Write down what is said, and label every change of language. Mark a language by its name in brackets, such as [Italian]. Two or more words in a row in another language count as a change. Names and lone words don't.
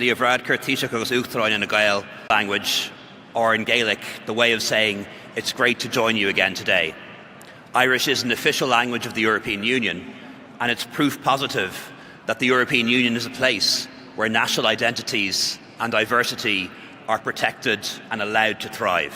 [English] Leo Varadkar, [Irish] Taoiseach agus Uachtaráin [English] in a Gael language, or in Gaelic, the way of saying it's great to join you again today. Irish is an official language of the European Union, and it's proof positive that the European Union is a place where national identities and diversity are protected and allowed to thrive.